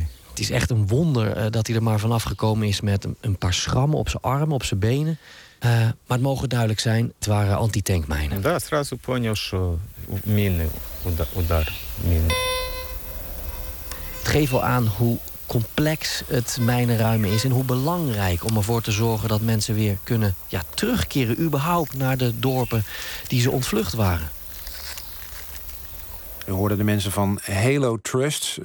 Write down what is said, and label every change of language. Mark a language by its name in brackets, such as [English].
[Dutch] Het is echt een wonder dat hij er maar vanaf gekomen is met een paar schrammen op zijn armen, op zijn benen. Maar het mogen duidelijk zijn, het waren antitankmijnen. [Russian] Ja, сразу понял, что мины, удар, мины. [Dutch] Het geeft wel aan hoe complex het mijnenruimen is en hoe belangrijk om ervoor te zorgen dat mensen weer kunnen terugkeren, überhaupt naar de dorpen die ze ontvlucht waren. We hoorden de mensen van Halo Trust.